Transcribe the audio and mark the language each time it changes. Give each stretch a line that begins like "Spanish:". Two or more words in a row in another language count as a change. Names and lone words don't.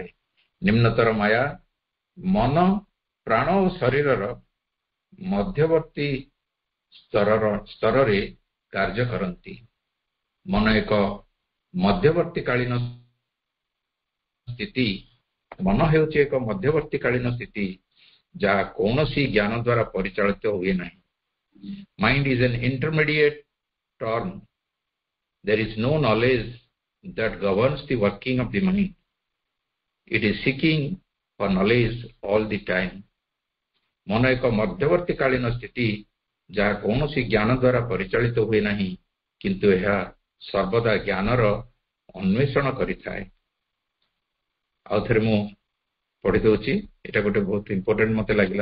Odia: ନିମ୍ନତର ମାୟା ମନ, ପ୍ରାଣ ଓ ଶରୀରର ମଧ୍ୟବର୍ତ୍ତୀ ସ୍ତରରେ କାର୍ଯ୍ୟ କରନ୍ତି। ମନ ଏକ ମଧ୍ୟବର୍ତ୍ତୀକାଳୀନ ସ୍ଥିତି। ମନ ହେଉଛି ଏକ ମଧ୍ୟବର୍ତ୍ତୀକାଳୀନ ସ୍ଥିତି, ଯାହା କୌଣସି ଜ୍ଞାନ ଦ୍ୱାରା ପରିଚାଳିତ ହୁଏ ନାହିଁ।
English: Mind is an intermediate term. There is no knowledge that governs the working of the mind. It is seeking for knowledge all the time.
Odia: ମନ ଏକ ମଧ୍ୟବର୍ତ୍ତୀକାଳୀନ ସ୍ଥିତି, ଯାହା କୌଣସି ଜ୍ଞାନ ଦ୍ୱାରା ପରିଚାଳିତ ହୁଏ ନାହିଁ, କିନ୍ତୁ ଏହା ସର୍ବଦା ଜ୍ଞାନର ଅନ୍ୱେଷଣ କରିଥାଏ। ଆଉ ଥରେ ମୁଁ ପଢି ଦଉଛି, ଏଟା ଗୋଟେ ବହୁତ ଇମ୍ପୋର୍ଟାଣ୍ଟ ମତେ ଲାଗିଲା।